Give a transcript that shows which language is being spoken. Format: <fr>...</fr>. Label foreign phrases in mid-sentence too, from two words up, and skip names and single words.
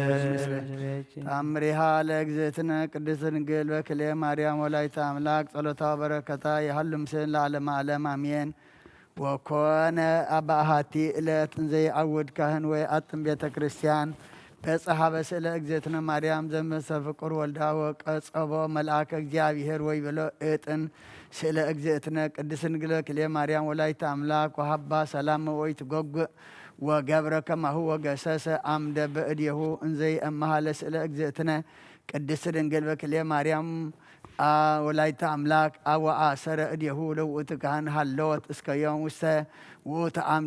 <gez>ታምሪሃ ለእግዝእትነ ቅድስት ድንግል በክልኤ ማርያም ወላዲተ አምላክ ጸሎታ በረከታ የሃሉ ምስል ለዓለመ ዓለም አሜን። ወኮነ አባሃቲ ዕለት እንዘ ይዓውድ ካህን ወይ አጥም ቤተ ክርስቲያን በጽሐ በስእለ እግዝእትነ ማርያም ዘመሰ ፍቁር ወልዳ ወቀጸቦ መልአከ እግዚአብሔር ወይ ብሎ እጥን ስእለ እግዝእትነ ቅድስት ድንግል በክልኤ ማርያም ወላዲተ አምላክ ወሃባ ሰላም ወይ ትጎጉእ ወገብረ ከማሁ ወገሰሰ አምደ በእድየሁ እንዘይ እመሃለ ስእለ እግዝእትነ ቅድስት ድንግል በክልኤ ማርያም ወላዲተ አምላክ አወአሰረ እድየሁ ለውእቱ ካህን ሃለወት እስከ ዮም ውስተ ውእቱ አምድ</gez>